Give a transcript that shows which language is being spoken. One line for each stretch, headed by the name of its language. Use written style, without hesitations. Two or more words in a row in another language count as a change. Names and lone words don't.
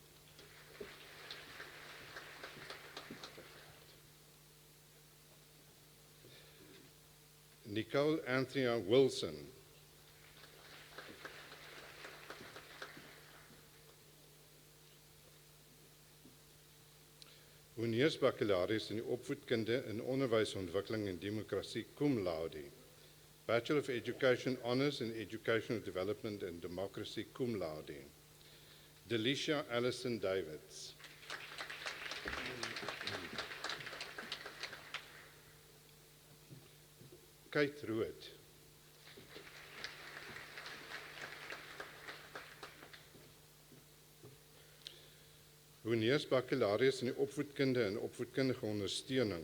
Afrikaans: Nicole Anthea Wilson. Honeursbaccalaureus in die opvoedkunde in onderwysontwikkeling en demokrasie
Latin: cum laude.
English: Bachelor of Education Honours in Educational Development and Democracy
Latin: cum laude.
Afrikaans: Delicia Allison Davids. Kate Rood. Honeursbaccalaureus in die opvoedkunde en opvoedkundige ondersteuning.